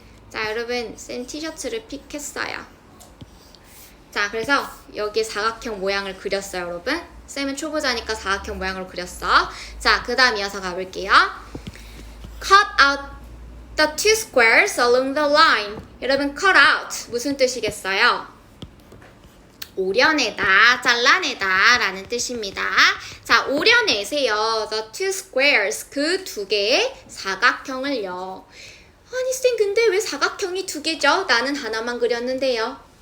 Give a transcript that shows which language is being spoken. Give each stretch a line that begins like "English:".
Korean: 자, 여러분 쌤 티셔츠를 픽했어요. 자, 그래서 여기에 사각형 모양을 그렸어요, 여러분. 쌤은 초보자니까 사각형 모양으로 그렸어. 자, 그 다음 이어서 가볼게요.
English: Cut out the two squares along the line.
Korean: 여러분 cut out 무슨 뜻이겠어요? 오려내다, 잘라내다 라는 뜻입니다. 자, 오려내세요. The two squares, 그 두 개의 사각형을요. 아니 쌤 근데 왜 사각형이 두 개죠? 나는 하나만 그렸는데요.